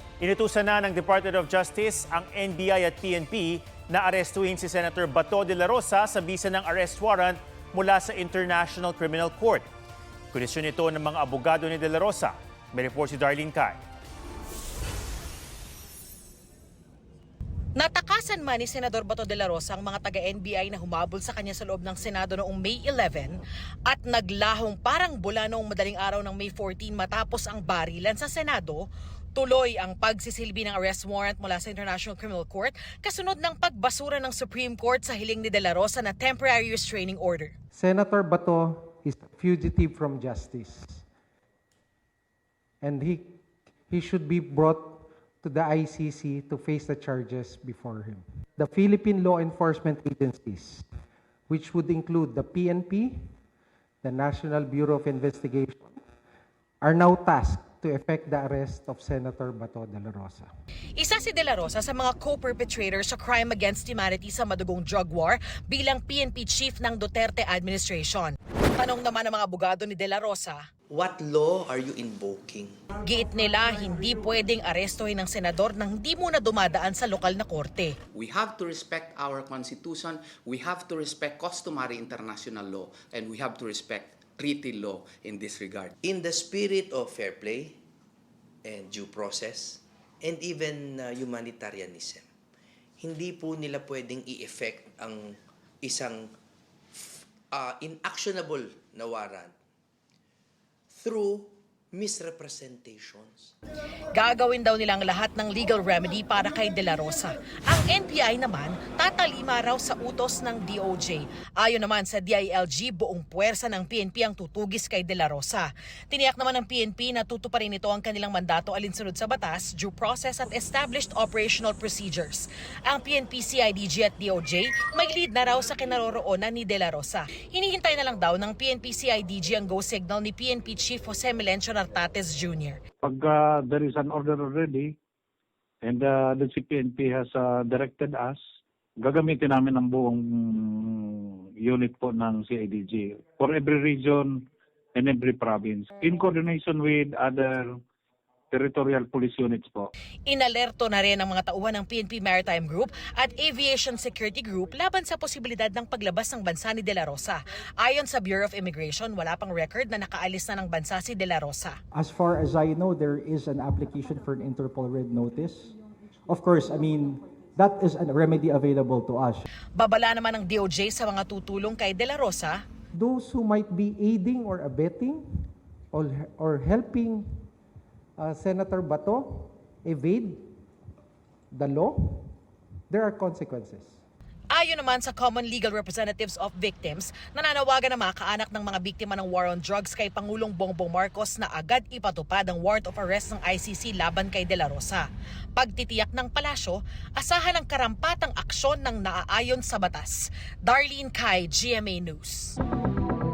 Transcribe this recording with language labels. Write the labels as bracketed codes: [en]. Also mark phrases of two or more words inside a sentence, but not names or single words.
[tl] Inutusan na ng Department of Justice ang NBI at PNP na arestuhin si Senator Bato de la Rosa sa bisa ng [en] arrest warrant [tl] mula sa International Criminal Court. Kondisyon ito ng mga abogado ni de la Rosa. May report si Darlene Kai. Natakasan man ni Senador Bato de la Rosa ang mga taga-NBI na humabol sa kanya sa loob ng Senado noong May 11 at naglahong parang bula noong madaling araw ng May 14 matapos ang barilan sa Senado. Tuloy ang pagsisilbi ng [en] arrest warrant [tl] mula sa International Criminal Court kasunod ng pagbasura ng Supreme Court sa hiling ni de la Rosa na [en] temporary restraining order. Senator Bato is a fugitive from justice. And he should be brought to the ICC to face the charges before him. The Philippine law enforcement agencies, which would include the PNP, the National Bureau of Investigation, are now tasked to effect the arrest of Senator Bato de la Rosa. [tl] Isa si de la Rosa sa mga co-perpetrators sa [en] crime against humanity [tl] sa madugong [en] drug war [tl] bilang PNP chief ng Duterte administration. Tanong naman ng mga abogado ni de la Rosa, [en] what law are you invoking? [tl] giit nila hindi pwedeng arestuhin ng senador nang hindi muna dumadaan sa lokal na korte. [en] We have to respect our constitution, we have to respect customary international law, and we have to respect treaty law in this regard. In the spirit of fair play and due process and even humanitarianism, [tl] hindi po nila pwedeng i-effect ang isang inactionable na warrant [en] through misrepresentations. [tl] Gagawin daw nilang lahat ng [en] legal remedy [tl] para kay de la Rosa. Ang NBI naman, tatalima raw sa utos ng DOJ. Ayon naman sa DILG, buong puwersa ng PNP ang tutugis kay de la Rosa. Tiniyak naman ng PNP na tutuparin nito ang kanilang mandato alinsunod sa batas, [en] due process at established operational procedures. [tl] Ang PNP, CIDG at DOJ may lead na raw sa kinaroroonan ni de la Rosa. Hinihintay na lang daw ng PNP CIDG ang [en] go signal [tl] ni PNP Chief Jose Melencio Nartates Jr. [en] Pag there is an order already and the CPNP has directed us, [tl] gagamitin namin ang buong unit po ng CIDG [en] for every region and every province in coordination with other territorial police units [tl] po. Inalerto na rin ang mga tauhan ng PNP Maritime Group at Aviation Security Group laban sa posibilidad ng paglabas ng bansa ni de la Rosa. Ayon sa Bureau of Immigration, wala pang record na nakaalis na ng bansa si de la Rosa. [en] As far as I know, there is an application for an Interpol Red Notice. Of course, I mean, that is a remedy available to us. [tl] Babala naman ng DOJ sa mga tutulong kay de la Rosa. [en] Those who might be aiding or abetting or helping Senator Bato evade the law, there are consequences. [tl] Ayon naman sa Common Legal Representatives of Victims, nananawagan na mga kaanak ng mga biktima ng [en] war on drugs [tl] kay Pangulong Bongbong Marcos na agad ipatupad ang [en] warrant of arrest [tl] ng ICC laban kay de la Rosa. Pagtitiyak ng palasyo, asahan ang karampatang aksyon ng naaayon sa batas. Darlene Kai, GMA News.